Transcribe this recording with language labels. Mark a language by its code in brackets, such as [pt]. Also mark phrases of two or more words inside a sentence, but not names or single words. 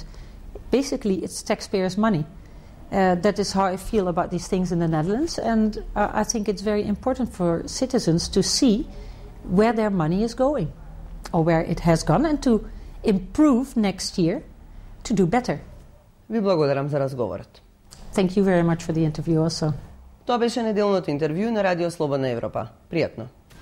[en] Basically, it's taxpayers' money. That is how I feel about these things in the Netherlands, and I think it's very important for citizens to see where their money is going, or where it has gone, and to improve next year to do better. [mk] Ви благодарам за разговорот. [en] Thank you very much for the interview also. [mk] Тоа беше неделното интервју на Радио Слободна Европа. Пријатно.